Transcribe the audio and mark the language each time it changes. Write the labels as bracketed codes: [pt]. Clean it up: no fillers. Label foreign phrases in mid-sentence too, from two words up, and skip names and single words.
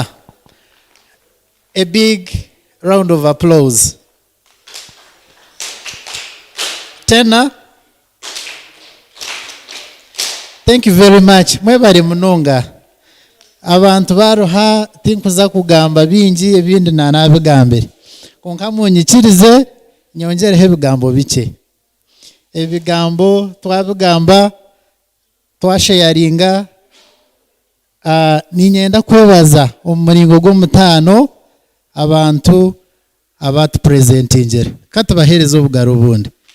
[en] A big round of applause. Tena. Thank you very much. [nyn] Mwebale munonga. Abantu baruha tinkuza kugamba bingi ebindi nanabigambire. Konka munyikirize nyongereho ebigambo bike. Ebigambo twabigamba twashayaringa ninyenda kwebaza omuringo gw'omutaano abantu abatu presentingere katubahereza obugaro bundi.